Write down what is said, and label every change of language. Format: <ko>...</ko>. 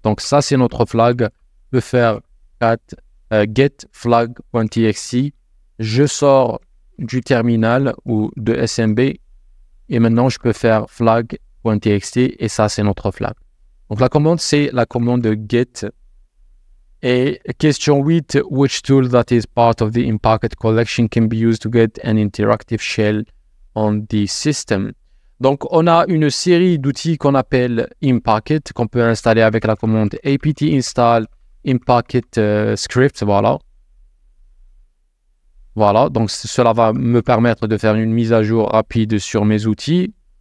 <fr>Donc ça, c'est notre flag. Je peux faire get flag.txt. Je sors du terminal ou de SMB et maintenant, je peux faire flag.txt et ça, c'est notre flag. Donc la commande, c'est la commande get. Et question 8,</fr> <en>which tool that is part of the in-packet collection can be used to get an interactive shell on the system?</en> <fr>Donc, on a une série d'outils qu'on appelle in-packet, qu'on peut installer avec la commande apt install in-packet script, voilà. Voilà, donc cela va me permettre de faire une mise à jour rapide sur mes outils.</fr>